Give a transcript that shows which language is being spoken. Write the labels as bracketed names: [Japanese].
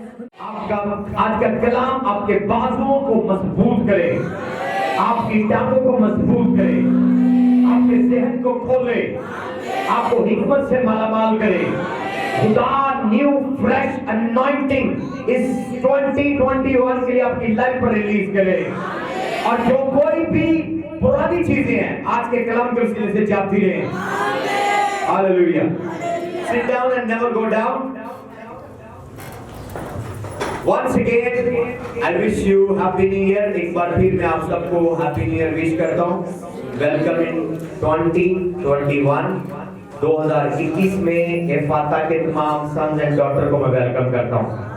[Hindi] आपका आज का कलाम आपके बाजुओं को मजबूत करे, आपकी टांगों को मजबूत करे, आपके ज़हन को खोले, आपको हिकमत से मालामाल करे। खुदा [English] new fresh anointing [Hindi] इस 2021 के लिए आपकी लाइफ पर रिलीज करे। और जो कोई भी पुरानी चीजें हैं आज के कलाम के वसीले से जाती रहे। Hallelujah. [English] Sit down and never go down. Once again I wish you happy new year। [Hindi] एक बार फिर मैं आप सबको हैप्पी न्यू ईयर विश करता हूँ। [English] welcome in 2021 [Hindi] 2021 में एफाता के तमाम सन्स एंड डॉटर को मैं वेलकम करता हूँ।